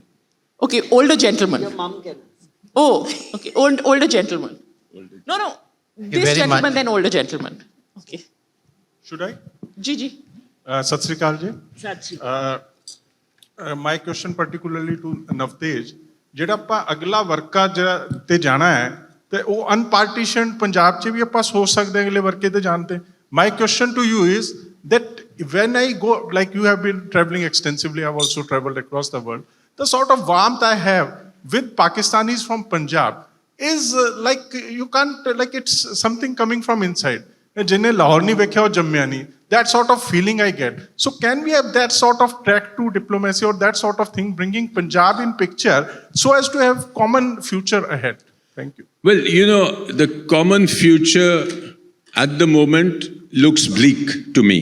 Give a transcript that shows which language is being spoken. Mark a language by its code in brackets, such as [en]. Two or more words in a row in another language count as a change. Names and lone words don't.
[en] Okay, older gentleman. Your mom can. Oh, okay, older gentleman. No, this gentleman, then older gentleman. Okay. Should I? Gigi. [pa] ਸਤ ਸ੍ਰੀ ਅਕਾਲ ਜੀ. ਸਤ ਸ੍ਰੀ ਅਕਾਲ. [en] My question particularly to Navtej, [pa] ਜਿਹੜਾ ਆਪਾਂ ਅਗਲਾ ਵਰਕਾ ਤੇ ਜਾਣਾ ਹੈ ਤੇ ਉਹ ਅਨਪਾਰਟੀਸ਼ਨਡ ਪੰਜਾਬ 'ਚ ਵੀ ਆਪਾਂ ਸੋਚ ਸਕਦੇ ਹਾਂ ਅਗਲੇ ਵਰਕੇ ਤੇ ਜਾਣਦੇ [en] My question to you is that when I go, like you have been traveling extensively, I've also traveled across the world, the sort of warmth I have with Pakistanis from Punjab is like you can't, like it's something coming from inside. [pa] ਜਿਨ੍ਹੇ ਲਾਹੌਰ ਨਹੀਂ ਵੇਖਿਆ ਔਰ ਜੰਮਿਆ ਨਹੀਂ, [en] that sort of feeling I get. So can we have that sort of track to diplomacy or that sort of thing, bringing Punjab in picture so as to have common future ahead? Thank you. Well, you know, the common future at the moment looks bleak to me.